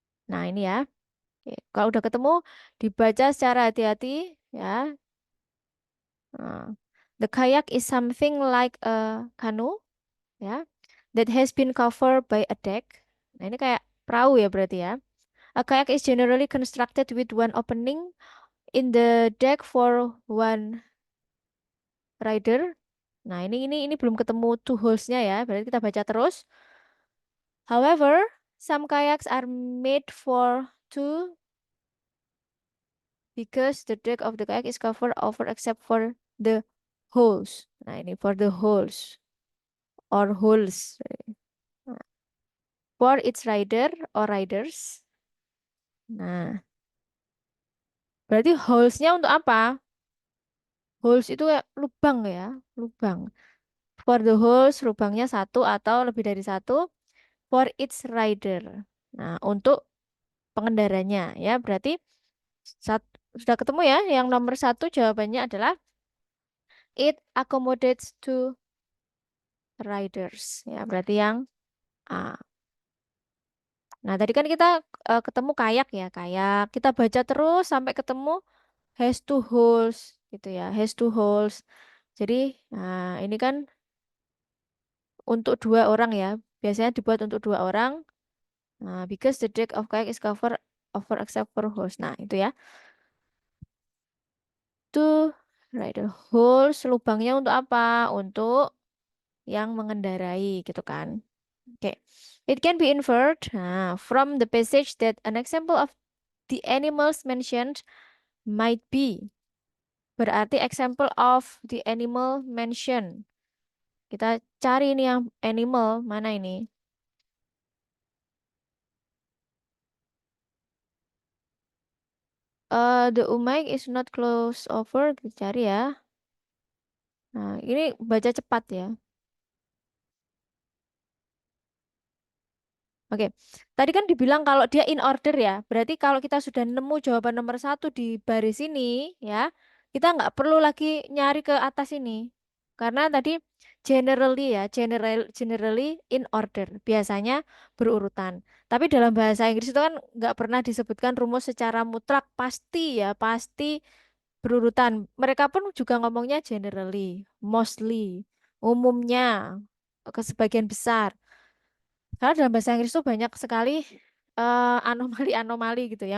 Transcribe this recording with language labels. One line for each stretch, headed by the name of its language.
Indonesian: Nah, ini ya. Oke, kalau udah ketemu, dibaca secara hati-hati ya.
English: Nah, the kayak is something like a canoe ya that has been covered by a deck.
Indonesian: Nah, ini kayak perahu ya berarti ya.
English: A kayak is generally constructed with one opening in the deck for one rider.
Indonesian: Nah, ini belum ketemu
English: two holes-nya
Indonesian: ya. Berarti kita baca terus.
English: However, some kayaks are made for two because the deck of the kayak is covered over except for the holes.
Indonesian: Nah, ini
English: for the holes or holes. For its rider or riders.
Indonesian: Nah, berarti holes-nya untuk apa? Holes itu kayak lubang ya, lubang.
English: For the holes,
Indonesian: lubangnya satu atau lebih dari satu.
English: For its rider.
Indonesian: Nah, untuk pengendaranya ya, berarti sudah ketemu ya. Yang nomor satu jawabannya adalah
English: it accommodates to riders.
Indonesian: Ya, berarti yang A. Nah, tadi kan kita ketemu kayak ya, kayak. Kita baca terus sampai ketemu
English: has two holes
Indonesian: gitu ya, has two holes. Jadi, nah ini kan untuk dua orang ya. Biasanya dibuat untuk dua orang.
English: Nah, because the deck of kayak is covered over except for holes.
Indonesian: Nah, itu ya. Itu
English: Right, the holes,
Indonesian: lubangnya untuk apa? Untuk yang mengendarai gitu kan. Oke.
English: It can be inferred from the passage that an example of the animals mentioned might be.
Indonesian: Berarti
English: example of the animal mentioned.
Indonesian: Kita cari ini yang animal mana ini?
English: The umaik is not close over.
Indonesian: Kita cari ya. Nah, ini baca cepat ya. Oke, tadi kan dibilang kalau dia
English: in order
Indonesian: ya. Berarti kalau kita sudah nemu jawaban nomor satu di baris ini, ya, kita nggak perlu lagi nyari ke atas ini. Karena tadi generally ya,
English: generally in order.
Indonesian: Biasanya berurutan. Tapi dalam bahasa Inggris itu kan nggak pernah disebutkan rumus secara mutlak pasti ya, pasti berurutan. Mereka pun juga ngomongnya
English: generally, mostly,
Indonesian: umumnya, ke sebagian besar. Karena dalam bahasa Inggris tuh banyak sekali anomali-anomali gitu.